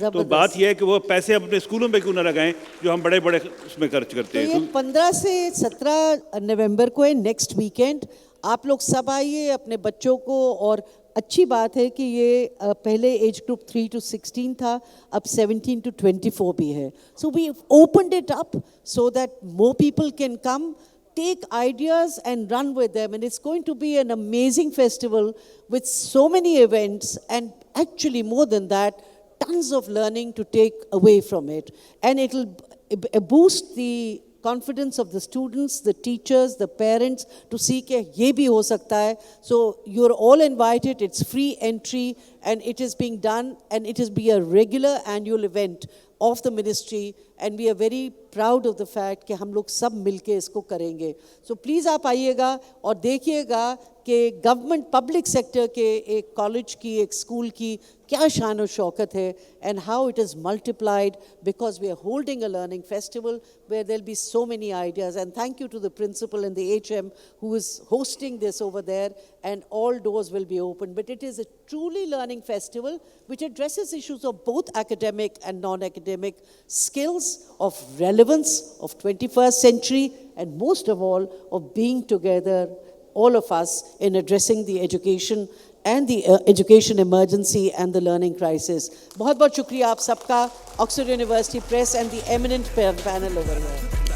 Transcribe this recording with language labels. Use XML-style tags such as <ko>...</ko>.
<ur>تو بات یہ ہے کہ وہ پیسے اپنے اسکولوں پہ کیوں نہ لگائیں جو ہم بڑے بڑے اس میں خرچ کرتے ہیں. 15 سے 17 نومبر کو ہے, نیکسٹ ویکینڈ. آپ لوگ سب آئیے اپنے بچوں کو, اور اچھی بات ہے کہ یہ پہلے ایج گروپ 3 to 16 تھا, اب 17 to 24 بھی ہے.</ur> <en>So we opened it up so that more people can come, take ideas and run with them, and it's going to be an amazing festival with so many events, and actually more than that, tons of learning to take away from it. And it'll boost the confidence of the students, the teachers, the parents, to see</en> <ur>کہ یہ بھی ہو سکتا ہے.</ur> <en>So you're all invited, it's free entry, and it is being done, and it is be a regular annual event of the ministry, and we are very proud of the fact</en> <ur>کہ ہم لوگ سب مل کے اس کو کریں گے.</ur> <en>So please</en> <ur>آپ آئیے گا اور دیکھیے گا کہ گورنمنٹ پبلک سیکٹر کے ایک کالج کی, ایک اسکول کی کیا شان و شوکت ہے,</ur> <en>and how it is multiplied because we are holding a learning festival where there will be so many ideas. And thank you to the principal and the HM who is hosting this over there, and all doors will be open. But it is a truly learning festival which addresses issues of both academic and non-academic skills, of relevance of 21st century, and most of all of being together, all of us, in addressing the education and the education emergency and the learning crisis.</en> <ur>بہت بہت شکریہ آپ سب کا,</ur> <en>Oxford University Press and the eminent panel over here.</en>